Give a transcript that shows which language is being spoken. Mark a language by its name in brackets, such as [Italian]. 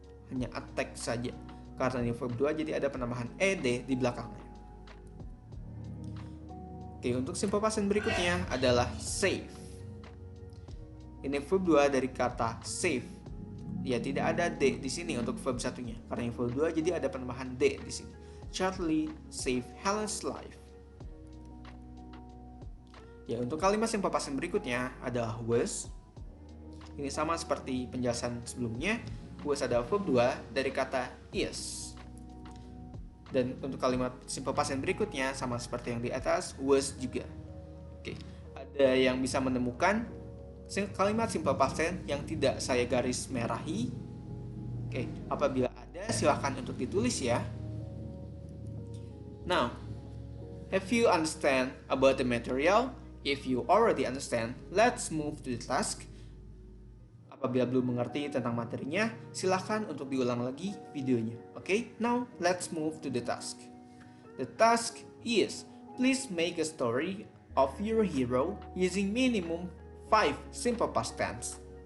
[Indonesian] Hanya attack saja. Karena ini verb 2 jadi ada penambahan ed di belakangnya. Oke, untuk simple past tense berikutnya adalah save. Ini verb 2 dari kata save. Ya, tidak ada d di sini untuk verb satunya. Karena ini verb 2 jadi ada penambahan d di sini. [English] Charlie saved Helen's life. [Indonesian] Ya, untuk kalimat simple past tense berikutnya adalah was. Ini sama seperti penjelasan sebelumnya. Was adalah verb 2 dari kata is. Dan untuk kalimat simple past tense berikutnya sama seperti yang di atas, was juga. Oke, ada yang bisa menemukan kalimat simple past tense yang tidak saya garis merahi? Oke, apabila ada silakan untuk ditulis ya. [English] Now, have you understand about the material? If you already understand, let's move to the task. [Indonesian] Apabila belum mengerti tentang materinya, silakan untuk diulang lagi videonya. [English] Okay, now let's move to the task. The task is, please make a story of your hero using minimum 5 simple past tense.